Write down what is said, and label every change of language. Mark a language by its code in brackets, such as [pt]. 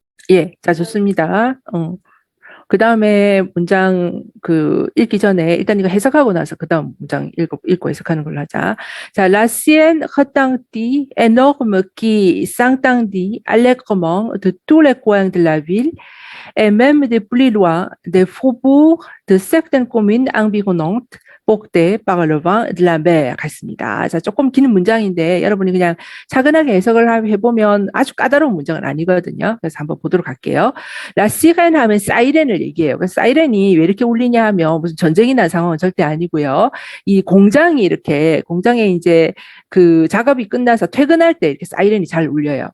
[ko] 예, 자, 좋습니다. 그 다음에 문장 읽기 전에 일단 이거 해석하고 나서 그 다음 문장 읽고 해석하는 걸로 하자. [fr] 자, la sienne retentit énorme qui s'entendit allègrement de tous les coins de la ville et même de plus loin des faubourgs de certaines communes environnantes portées par le vent de la mer 했습니다. [ko] 자, 조금 긴 문장인데 여러분이 그냥 차근하게 해석을 해보면 아주 까다로운 문장은 아니거든요. 그래서 한번 보도록 할게요. 라시렌 하면 사이렌을 얘기해요. 그래서 사이렌이 왜 이렇게 울리냐 하면 무슨 전쟁이 난 상황은 절대 아니고요. 이 공장에 이제 그 작업이 끝나서 퇴근할 때 이렇게 사이렌이 잘 울려요.